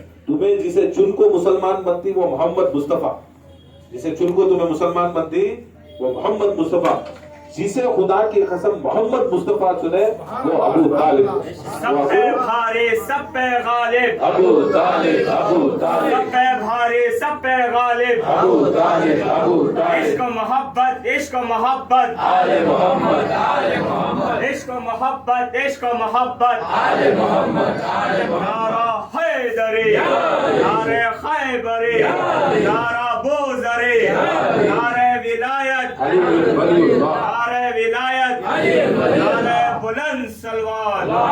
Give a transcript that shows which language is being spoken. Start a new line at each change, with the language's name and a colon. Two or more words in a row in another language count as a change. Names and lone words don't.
Urdu: تمہیں جسے چن کو مسلمان بنتی وہ محمد مصطفیٰ، جسے چن کو تمہیں مسلمان بنتی وہ محمد مصطفیٰ، جسے خدا کی قسم محمد مصطفیٰ چنے وہ ابو طالب۔ سب پہ بھاری سب پہ غالب ابو طالب، ابو طالب، سب پہ بھاری سب پہ غالب ابو طالب، ابو طالب، عشق و محبت عشق و محبت آل محمد، آل محمد، عشق و محبت عشق و محبت آل محمد، آل محمد، نعرہ حیدری، نعرہ خیبری، نعرہ بوزری، نعرہ ولایت،
Arabic: علی ولی اللہ،
Urdu: نعرہ ولایت، نعرہ بلند سلوان۔